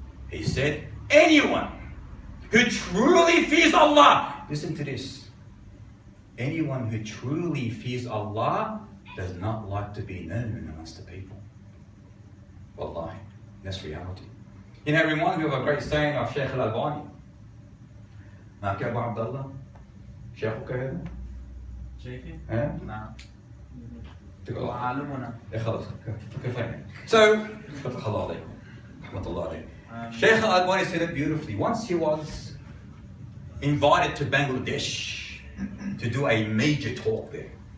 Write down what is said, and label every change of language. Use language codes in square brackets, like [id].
[en] He said, anyone who truly fears Allah, listen to this, anyone who truly fears Allah does not like to be known amongst the people. Wallahi, that's reality. You know, it reminds me of a great saying of Sheikh al-Albani. [ar] معك يا أبو عبد الله شيخك هذا؟ شيخي؟ نعم. هو عالمنا. خلاص كفاية. So فتح الله عليكم رحمة الله عليكم. [en] Sheikh Al-Albani said it beautifully. Once he was invited to Bangladesh to do a major talk there.